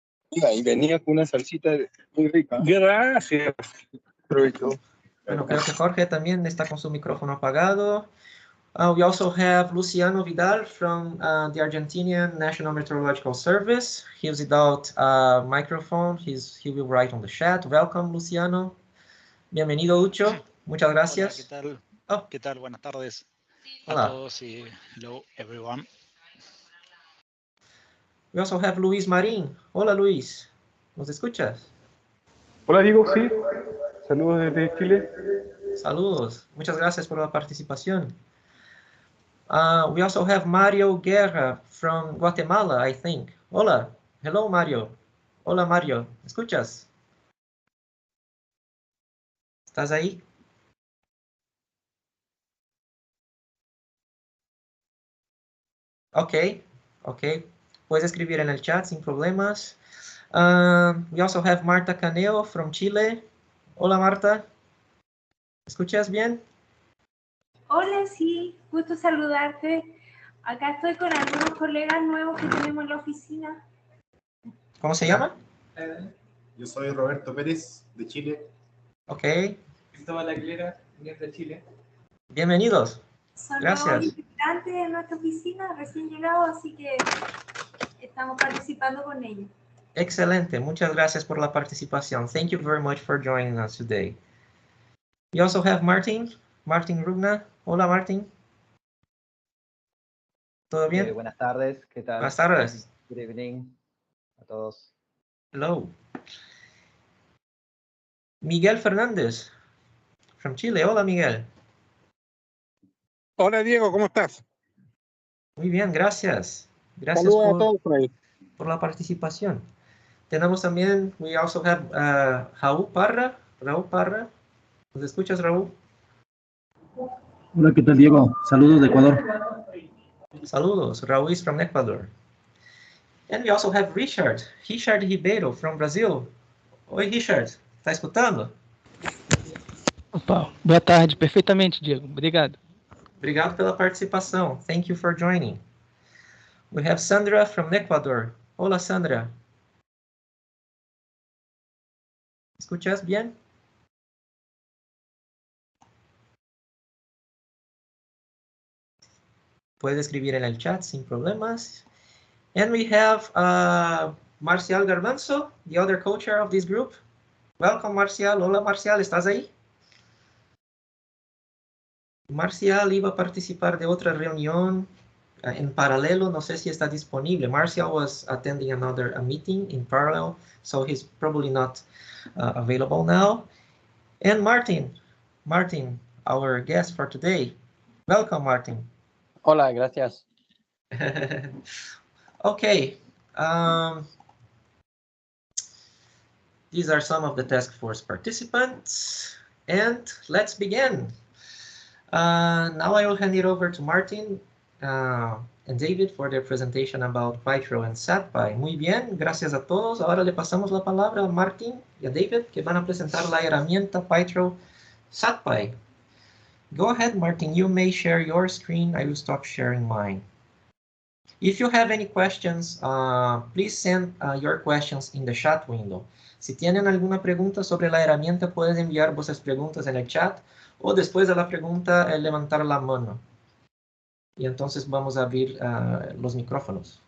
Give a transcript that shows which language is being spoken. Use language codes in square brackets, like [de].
[es] Y venía con una salsita muy rica. Gracias. Provecho. Bueno, creo que Jorge también está con su micrófono apagado. [en] We also have Luciano Vidal from the Argentinian National Meteorological Service. He's without microphone. He will write on the chat. Welcome, Luciano. [es] Bienvenido, Ucho. Muchas gracias. Hola, ¿qué tal? ¿Qué tal? Buenas tardes a todos y [en] hello, everyone. We also have Luis Marín. [es] Hola, Luis. ¿Nos escuchas? Hola, Diego, sí. Saludos desde Chile. Saludos. Muchas gracias por la participación. [en] We also have Mario Guerra from Guatemala, I think. [es] Hola. [en] Hello, Mario. [es] Hola, Mario. ¿Me escuchas? ¿Estás ahí? Ok. Puedes escribir en el chat sin problemas. [en] We also have Marta Caneo from Chile. [es] Hola, Marta. ¿Me escuchas bien? Hola, sí, gusto saludarte. Acá estoy con algunos colegas nuevos que tenemos en la oficina. ¿Cómo se llama? Yo soy Roberto Pérez, de Chile. Ok. Cristóbal Aguilera, de Chile. Bienvenidos. Son Gracias. nuevos integrantes de nuestra oficina, recién llegados, así que estamos participando con ellos. Excelente. Muchas gracias por la participación. [en] Thank you very much for joining us today. We also have Martin Rugna. [es] Hola, Martin. ¿Todo bien? Buenas tardes, ¿qué tal? Buenas tardes. [en] Good evening [es] a todos. [en] Hello. Miguel Fernández, from Chile. [es] Hola, Miguel. Hola, Diego, ¿cómo estás? Muy bien, gracias. Gracias Saludos a todos por ahí. por la participación. Tenemos también, [en] we also have Raúl Parra. [es] ¿Nos escuchas, Raúl? Hola, ¿qué tal, Diego? Saludos de Ecuador. Saludos, [en] Raúl is from Ecuador. And we also have Richard Ribeiro from Brazil. [pt] Oi, Richard, tá escutando? Opa, boa tarde, perfeitamente, Diego. Obrigado. Obrigado pela participação. [en] Thank you for joining. We have Sandra from Ecuador. [es] Hola, Sandra. ¿Escuchas bien? Puede escribir en el chat sin problemas. [en] And we have Marcial Garbanzo, the other co-chair of this group. Welcome, Marcial. [es] Hola, Marcial, ¿estás ahí? Marcial iba a participar de otra reunión en paralelo. No sé si está disponible. [en] Marcial was attending a meeting in parallel, so he's probably not available now. And Martin, our guest for today. Welcome, Martin. [es] Hola, gracias. Okay. [en] These are some of the task force participants, and let's begin. Now I will hand it over to Martin and David for their presentation about Pytroll and SatPy. [es] Muy bien, gracias a todos. Ahora le pasamos la palabra a Martin y a David, que van a presentar la herramienta Pytroll SatPy. [en] Go ahead, Martin, you may share your screen. I will stop sharing mine. If you have any questions, please send your questions in the chat window. [es] Si tienen alguna pregunta sobre la herramienta, pueden enviar vuestras preguntas en el chat o después de la pregunta levantar la mano. Y entonces vamos a abrir los micrófonos.